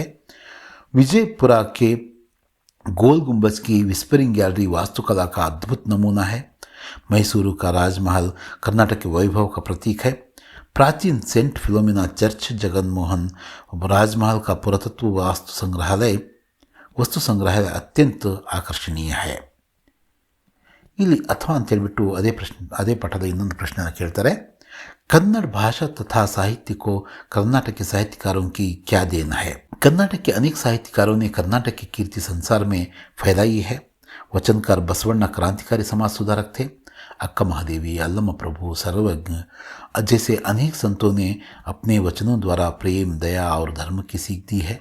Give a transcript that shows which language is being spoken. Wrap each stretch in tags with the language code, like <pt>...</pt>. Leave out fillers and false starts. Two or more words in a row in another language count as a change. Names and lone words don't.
<hi>विजयपुरा के गोल गुंबज की विस्परिंग गैलरी वास्तुकला का अद्भुत नमूना है। मैसूरू का राजमहल कर्नाटक के वैभव का प्रतीक है। प्राचीन सेंट फिलोमिना चर्च, जगनमोहन राजमहल का पुरातत्व वस्तु संग्रहालय अत्यंत आकर्षणीय है।</hi> <kn>ಇಲ್ಲಿ ಅಥವಾ ಅಂತ ಹೇಳ್ಬಿಟ್ಟು ಅದೇ ಪಠದ ಇನ್ನೊಂದು ಪ್ರಶ್ನೆಯನ್ನು ಕೇಳ್ತಾರೆ।</kn> <hi>कन्नड़ भाषा तथा साहित्य को कर्नाटक के साहित्यकारों की क्या देन है। कर्नाटक के अनेक साहित्यकारों ने कर्नाटक की कीर्ति संसार में फैलाई है। वचनकार बसवಣ್ಣ क्रांतिकारी समाज सुधारक थे। अक्का महादेवी, अल्लम प्रभु, सर्वज्ञ जैसे अनेक संतों ने अपने वचनों द्वारा प्रेम, दया और धर्म की सीख दी है।</hi>